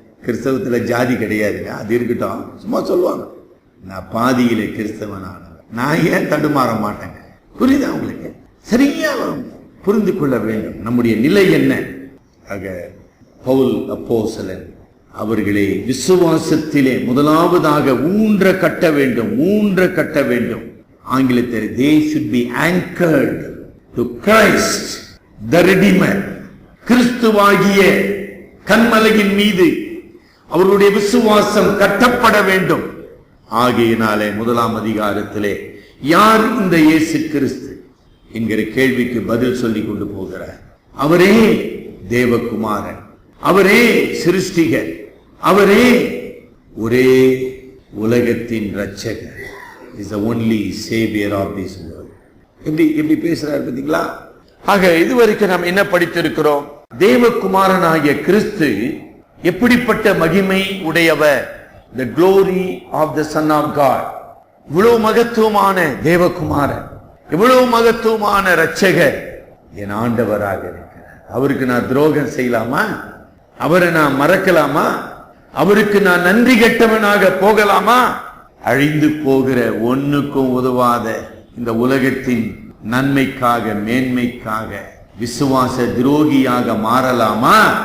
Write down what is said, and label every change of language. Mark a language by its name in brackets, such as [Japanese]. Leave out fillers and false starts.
[Tamil] கிறிஸ்தவத்துல ஜாதி கிடையாதுங்க, அது இருக்கட்டும், சும்மா சொல்லுவாங்க. நான் பாதியிலே கிறிஸ்தவனானவன், நான் ஏன் தடுமாற மாட்டேங்க. புரியுதா உங்களுக்கு? சரியா புரிந்து கொள்ள வேண்டும் நம்முடைய நிலை என்ன. ஆக பவுல் அப்போஸ்தலன் அவர்களே விசுவாசத்திலே முதலாவதாக ஊன்ற கட்ட வேண்டும். ஆங்கிலத்தில் [English] they should be anchored to Christ the Redeemer. [Tamil] கிறிஸ்துவாகிய கன்மலையின் மீது அவருடைய விசுவாசம் கட்டப்பட வேண்டும். ஆகையினாலே 1ஆம் அதிகாரத்திலே யார் இந்த இயேசு கிறிஸ்து என்கிற கேள்விக்கு பதில் சொல்லிக் கொண்டு போகிறார். அவரே தேவகுமாரன், அவரே சிருஷ்டிகர், அவரே ஒரே உலகத்தின் இரட்சகர். [English] is the only savior of this world. [Tamil] எப்படி பேசுறாரு பாத்தீங்களா? ஆக இதுவரைக்கும் நாம் என்ன படித்திருக்கிறோம்? தேவகுமாரனாகிய கிறிஸ்து எப்படிப்பட்ட மகிமை உடையவர், [English] the glory of the son of God. [Tamil] இவ்வளவு மகத்துவமான தேவகுமாரன், இவ்வளவு மகத்துவமான இரட்சகர் என் ஆண்டவராக இருக்கிறார். அவருக்கு நான் துரோகம் செய்யலாமா? அவரை நான் மறக்கலாமா? அவருக்கு நான் நன்றி கெட்டவனாக போகலாமா? அழிந்து போகிற ஒன்னுக்கும் உதவாத இந்த உலகத்தின் நன்மைக்காக மேன்மைக்காக விசுவாச துரோகியாக மாறலாமா?